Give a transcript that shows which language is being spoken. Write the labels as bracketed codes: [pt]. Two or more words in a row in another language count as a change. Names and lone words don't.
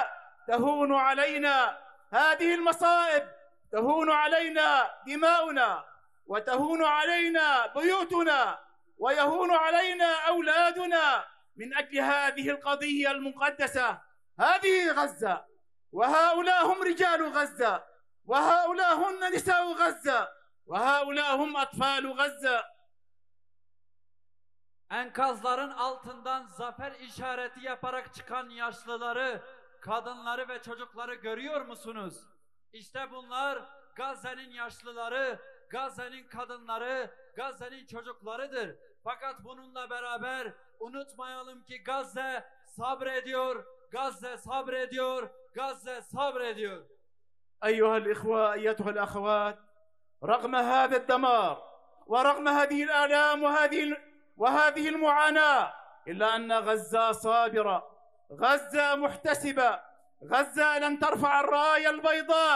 [ar] تهون علينا هذه المصائب، تهون علينا دماؤنا، وتهون علينا بيوتنا، ويهون علينا أولادنا من أجل هذه القضية المقدسة. هذه غزة، وهؤلاء هم رجال غزة، وهؤلاء هن نساء غزة، وهؤلاء هم أطفال غزة. [tr] Enkazların altından zafer işareti yaparak çıkan yaşlıları, kadınları ve çocukları görüyor musunuz? İşte bunlar Gazze'nin yaşlıları, Gazze'nin kadınları, Gazze'nin çocuklarıdır. Fakat bununla beraber unutmayalım ki Gazze sabrediyor, Gazze sabrediyor, Gazze sabrediyor. [ar] أيها الإخوة أيتها الأخوات رغم هذا الدمار ورغم هذه الآلام وهذه المعاناة إلا أن غزة صابرة، غزة محتسبة، غزة لن ترفع الراية البيضاء.